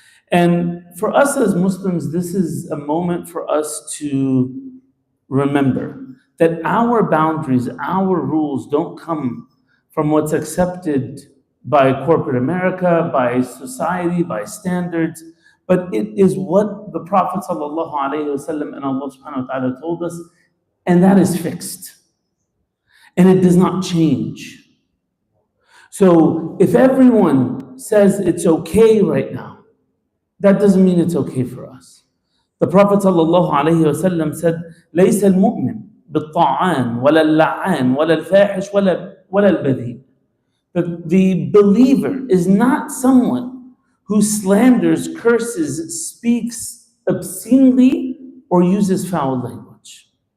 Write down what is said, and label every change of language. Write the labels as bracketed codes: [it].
[en] And for us as Muslims, this is a moment for us to remember that our boundaries, our rules don't come from what's accepted by corporate America, by society, by standards, but it is what the Prophet ﷺ and Allah subhanahu wa ta'ala told us, and that is fixed. And it does not change. So if everyone says it's okay right now, that doesn't mean it's okay for us. The Prophet ﷺ said, [ar] لَيْسَ الْمُؤْمِنُ بِالطَّعَانِ وَلَا اللَّعَانِ وَلَا الْفَاحِشِ وَلَا الْبَذِيءِ. [en] The believer is not someone who slanders, curses, speaks obscenely, or uses foul language.